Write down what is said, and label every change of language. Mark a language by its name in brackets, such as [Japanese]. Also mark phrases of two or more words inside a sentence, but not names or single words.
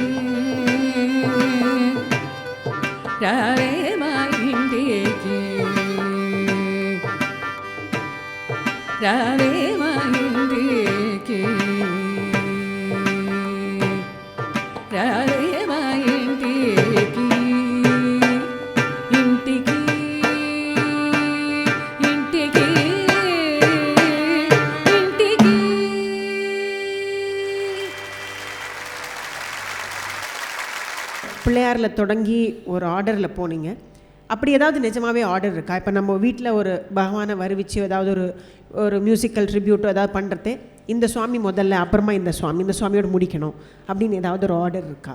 [Telugu] రావే మా ఇంటికి రావే మా ఇంటికి రావే మా ఇంటికి. ఇంటికి ఇంటికి ఇంటికి. [Tamil] பிள்ளையாரில் தொடங்கி ஒரு ஆர்டரில் போனீங்க. அப்படி ஏதாவது நிஜமாகவே ஆர்டர் இருக்கா? இப்போ நம்ம வீட்டில் ஒரு பகவானை வருவிச்சு ஏதாவது ஒரு [English] musical tribute [Tamil] ஏதாவது பண்ணுறதே இந்த சுவாமி முதல்ல அப்புறமா இந்த சுவாமியோடு முடிக்கணும் அப்படின்னு ஏதாவது ஒரு ஆர்டர் இருக்கா?